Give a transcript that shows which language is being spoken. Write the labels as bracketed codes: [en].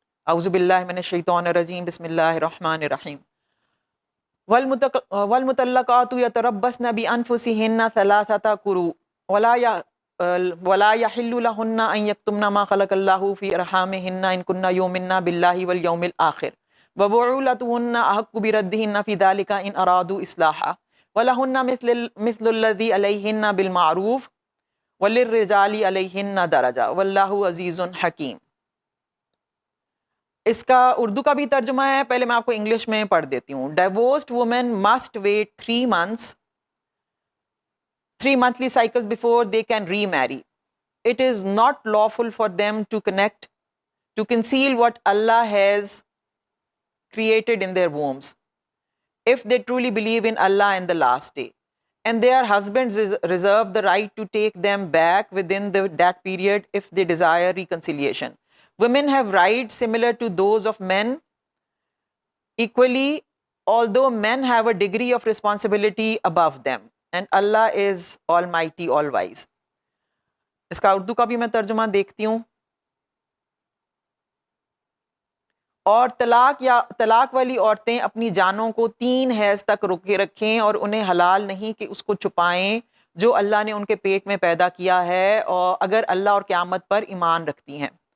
[ar] اعوذ باللہ من الشیطان الرجیم، بسم اللہ الرحمن الرحیم۔ والمطلقات یتربصن بانفسہن ثلاثۃ قروء ولا یحل لہن ان یکتمن ما خلق اللہ فی ارحامہن ان کن یؤمن باللہ والیوم الآخر وبعولتهن احق بردہن فی ذلک ان ارادوا اصلاحا ولہن مثل الذی علیہن بالمعروف وللرجال علیہن درجہ واللہ عزیز حکیم۔ [ur] اس کا اردو کا بھی ترجمہ ہے, پہلے میں آپ کو انگلش میں پڑھ دیتی ہوں. [en] Divorced woman must wait 3 months, 3 monthly cycles before they can remarry. It is not lawful for them to conceal what Allah has created in their wombs, if they truly believe in Allah and the last day. And their husbands reserve the right to take them back within that period if they desire reconciliation. Women have rights similar to those of men equally, although men have a degree of responsibility above them. And Allah is Almighty, all wise. [ur] اس کا اردو کا بھی میں ترجمہ دیکھتی ہوں. اور طلاق والی عورتیں اپنی جانوں کو 3 حیض تک روکے رکھیں, اور انہیں حلال نہیں کہ اس کو چھپائیں جو اللہ نے ان کے پیٹ میں پیدا کیا ہے, اور اگر اللہ اور قیامت پر ایمان رکھتی ہیں.